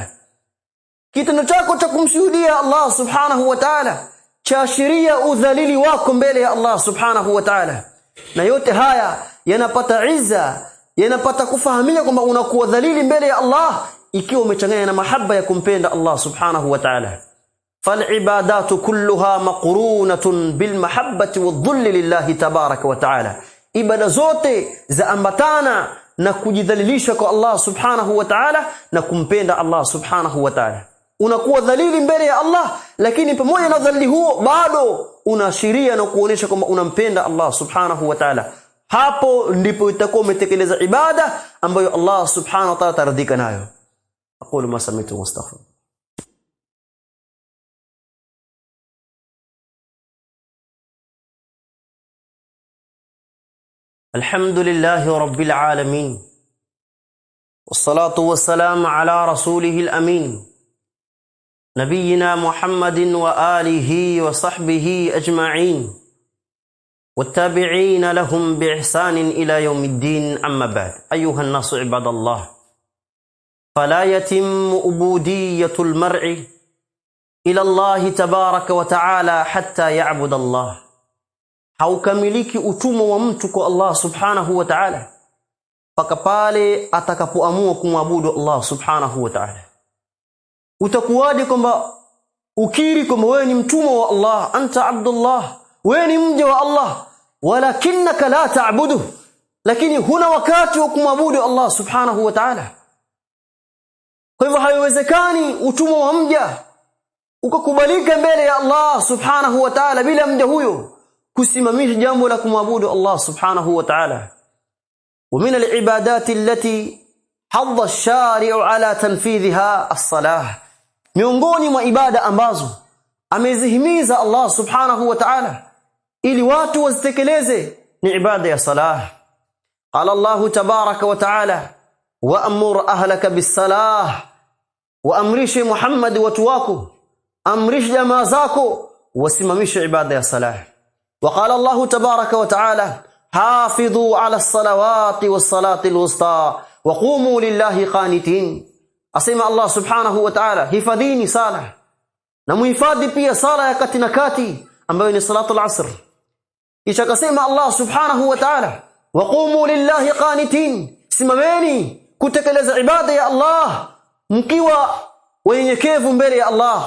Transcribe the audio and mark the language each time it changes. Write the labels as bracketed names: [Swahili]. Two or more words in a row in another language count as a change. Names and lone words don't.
[Swahili] Kitendo chako cha kumshuhudia Allah [Arabic] سبحانه وتعالى [Swahili] chaashiria udhalili wako mbele ya Allah [Arabic] سبحانه وتعالى. [Swahili] Na yote haya yanapata izza, yanapata kufahamika kwamba unakuwa dhalili mbele ya Allah ikiwa umechanganya na mahaba ya kumpenda Allah [Arabic] سبحانه وتعالى. فالعبادات كلها مقرونة بالمحبة والذل لله تبارك وتعالى. [Swahili] ibada zote zaambatana na kujidhalilisha kwa Allah [Arabic] سبحانه وتعالى [Swahili] na kumpenda Allah [Arabic] سبحانه وتعالى. [Swahili] Unakuwa dhalili mbele ya Allah, lakini pamoja na dhalili huo bado unaashiria na kuonesha kwamba unampenda Allah [Arabic] سبحانه وتعالى. [Swahili] Hapo ndipo itakuwa umetekeleza ibada ambayo Allah [Arabic] سبحانه وتعالى [Swahili] taridhika nayo. [Arabic] أقول ما سمعت وأستغفر. الحمد لله رب العالمين، والصلاة والسلام على رسوله الأمين نبينا محمد وآله وصحبه أجمعين والتابعين لهم بإحسان إلى يوم الدين. أما بعد، أيها الناس عباد الله، فلا يتم عبودية المرء إلى الله تبارك وتعالى حتى يعبد الله. [Swahili] haukamiliki utumwa wa mtu kwa Allah [Arabic] سبحانه وتعالى [Swahili] paka pale atakapoamua kumwabudu Allah [Arabic] سبحانه وتعالى. [Swahili] Utakuwaje kwamba ukiri kwamba wewe ni mtumwa wa Allah, [Arabic] أنت عبد الله, [Swahili] wewe ni mja wa Allah, [Arabic] ولكنك لا تعبد, [Swahili] lakini huna wakati wa kumwabudu Allah [Arabic] سبحانه وتعالى? [Swahili] Kwa hivyo haiwezekani utumwa wa mja ukakubalika mbele ya Allah [Arabic] سبحانه وتعالى [Swahili] bila mja huyo kusimamisha jambo la kumwabudu Allah [Arabic] سبحانه وتعالى. ومن العبادات التي حض الشارع على تنفيذها الصلاة. [Swahili] miongoni mwa ibada ambazo amezihimiza Allah [Arabic] سبحانه وتعالى [Swahili] ili watu wazitekeleze ni ibada ya salah. [Arabic] قال الله تبارك وتعالى وأمر أهلك بالصلاة, [Swahili] wa amrishi Muhammad watu wako, amrishi jamaa zako wasimamishe ibada ya salah. [Arabic] وقال الله تبارك وتعالى حافظوا على الصلوات والصلاة الوسطى وقوموا لله قانتين. [Swahili] Asema Allah [Arabic] سبحانه وتعالى, [Swahili] hifadhini sala na muhifadhi pia sala ya kati na kati ambayo ni [Arabic] صلاة العصر. [Swahili] Kisha akasema Allah [Arabic] سبحانه وتعالى, وقوموا لله قانتين, [Swahili] simameni kutekeleza ibada ya Allah mkiwa wenyekevu mbele ya Allah.